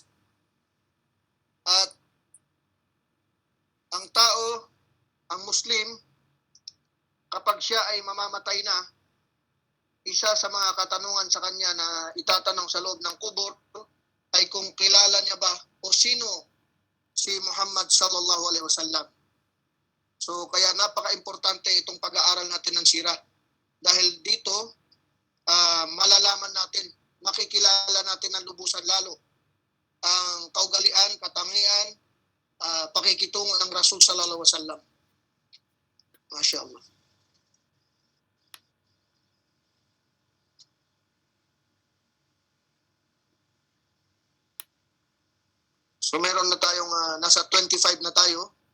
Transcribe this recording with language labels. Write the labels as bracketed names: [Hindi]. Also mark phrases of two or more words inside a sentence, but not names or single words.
[Filipino] At ang tao, ang Muslim, kapag siya ay mamamatay na, isa sa mga katanungan sa kanya na itatanong sa loob ng kubur ay kung kilala niya ba o sino si Muhammad [Arabic] صلى الله عليه وسلم. [Filipino] So kaya napaka-importante itong pag-aaral natin ng sira. Dahil dito, malalaman natin, makikilala natin ng lubusan lalo ang kaugalian, katangian, pakikitungo ng Rasul [Arabic] صلى الله عليه وسلم. ما شاء الله. [Filipino] So meron na tayong nasa 25 na tayo.